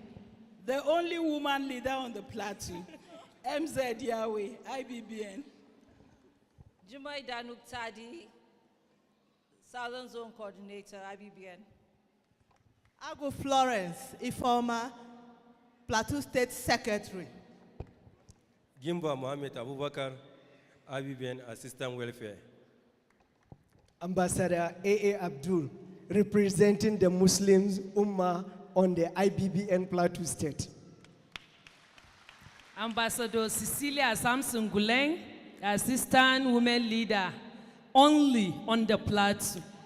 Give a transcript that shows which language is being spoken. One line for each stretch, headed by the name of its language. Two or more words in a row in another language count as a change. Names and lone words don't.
English: The only woman leader on the plateau, MZ Yahweh, IBBN. Jumai Danuk Tadi, Southern Zone Coordinator, IBBN. Agu Florence, Ifoma, Plateau State Secretary. Gimba Mohamed Abubakar, IBBN Assistant Welfare. Ambassador A.A. Abdul, representing the Muslims Ummah on the IBBN Plateau State. Ambassador Cecilia Samson Guleng, Assistant Women Leader, only on the Plateau.